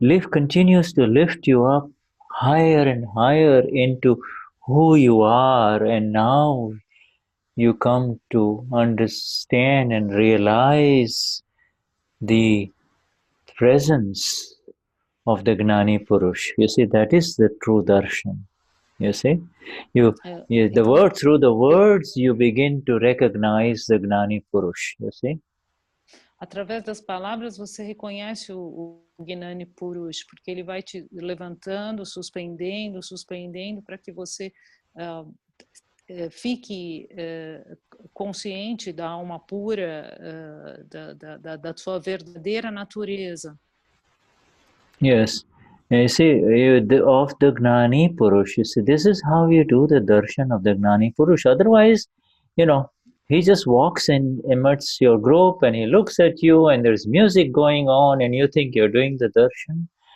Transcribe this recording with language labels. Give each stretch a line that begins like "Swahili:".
English: Continues to lift you up higher and higher into who you are, and now you come to understand and realize the presence of the Gnani Purush. You see, that is the true darshan. You see, through the words you begin to recognize the Gnani Purush. You see.
Portuguese: Através das palavras você reconhece o Gnani Purush, porque ele vai te levantando, suspendendo para que você fique consciente da alma pura, da sua verdadeira natureza.
English: Yes. You see, of the Gnani Purush, you see, this is how you do the darshan of the Gnani Purush. Otherwise, he just walks and amidst your group and he looks at you and there's music going on and you think you're doing the darshan.